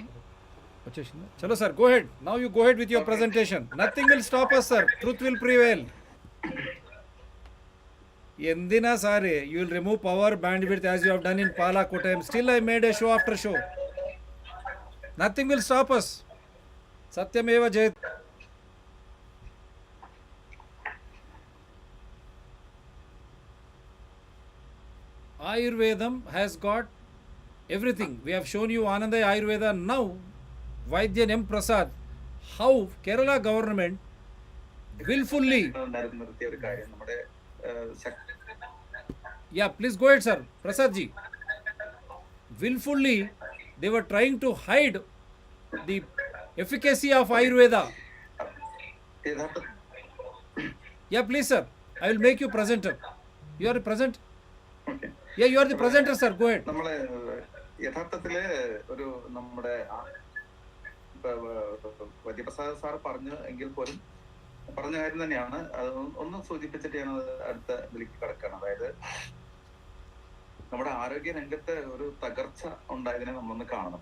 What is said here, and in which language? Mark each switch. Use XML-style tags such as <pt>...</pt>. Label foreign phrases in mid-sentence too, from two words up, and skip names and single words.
<en>Chalo, sir. Go ahead. Now you go ahead with your presentation. Nothing will stop us, sir. Truth will prevail.</en> <ml>എന്തിനാ സാറേ,</ml> <en>you will remove power bandwidth as you have done in Pala, Kottayam. Still I made a show after show. Nothing will stop us.</en> <sa>सत्यमेव जयत.</sa> <en>Ayurvedam has got everything. We have shown you Ananda Ayurveda. Now Vaidya M. Prasad, how Kerala government willfully. Yeah, please go ahead, sir. Prasad ji. Willfully, they were trying to hide the efficacy of Ayurveda. Yeah, please, sir. I will make you presenter. You are present? Okay. Yeah, you are the presenter, sir. Go ahead.</en> <ml>നമ്മളെ യഥാർത്ഥത്തില് ഒരു നമ്മുടെ വൈദ്യപ്രസാദ് സാർ പറഞ്ഞു എങ്കിൽ പോലും പറഞ്ഞ കാര്യം തന്നെയാണ്. അത് ഒന്ന് സൂചിപ്പിച്ചിട്ട് ഞാൻ അടുത്ത ഇതിലേക്ക് കിടക്കുകയാണ്. അതായത് നമ്മുടെ ആരോഗ്യ രംഗത്ത് ഒരു തകർച്ച ഉണ്ടായതിനെ നമ്മളൊന്ന് കാണണം.</ml>